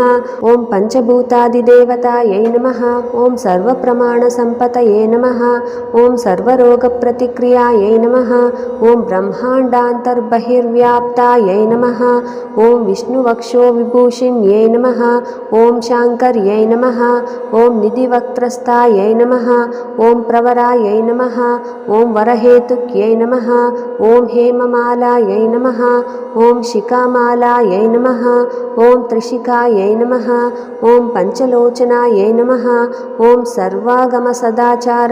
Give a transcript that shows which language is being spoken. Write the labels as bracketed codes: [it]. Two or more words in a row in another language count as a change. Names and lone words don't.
[sa] ॐ पञ्चभूतादिदेवतायै नमः। ॐ सर्वप्रमाणसम्पतये नमः। ॐ सर्वरोगप्रतिक्रियायै नमः। ॐ ब्रह्माण्डान्तर्बहिर्व्याप्तायै नमः। ॐ विष्णुवक्षोविभूषिण्यै नमः। ॐ शाङ्कर्यै नमः। ॐ निधिवक्त्रस्थायै नमः। ఓం ప్రవరాయై నమః ఓం వరహేతుక్యై నమః ఓం హేమమాలాయై నమః ఓం శిఖామాలాయై నమః ఓం త్రిశిఖాయై నమః ఓం పంచలోచనాయై నమః ఓం సర్వాగమ సదాచార